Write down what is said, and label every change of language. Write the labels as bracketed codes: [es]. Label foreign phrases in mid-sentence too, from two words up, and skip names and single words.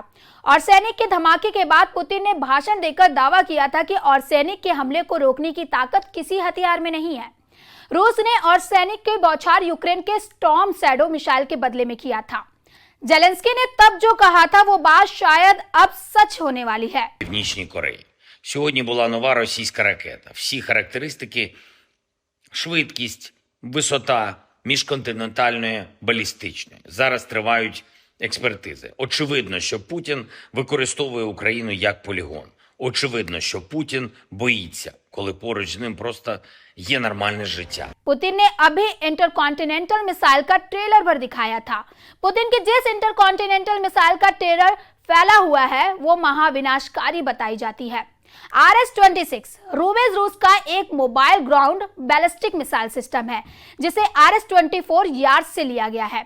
[hi] ऑर्शेनिक के धमाके के बाद पुतिन ने भाषण देकर दावा किया था कि ऑर्शेनिक के हमले को रोकने की ताकत किसी हथियार में नहीं है। रूस ने ऑर्शेनिक की बौछार यूक्रेन के स्टॉर्म शैडो मिसाइल के बदले में किया था। जेलेंस्की ने तब जो कहा था वो बात शायद अब सच होने वाली है। [uk] Північній Кореї. Сьогодні була нова російська ракета. Всі характеристики, швидкість, висота міжконтинентальної балістичної. Зараз тривають експертизи. Очевидно, що Путін використовує Україну як полігон. Очевидно, що Путін боїться, коли поруч з ним просто є нормальне життя. [hi] पुतिन ने अभी [en] intercontinental missile [hi] का ट्रेलर पर दिखाया था। पुतिन के जिस [en] intercontinental missile [hi] का ट्रेलर फैला हुआ है वो महाविनाशकारी बताई जाती है। RS-26 रूबेज रूस का एक [en] mobile ground ballistic missile system [hi] है, जिसे RS-24 यार्स से लिया गया है।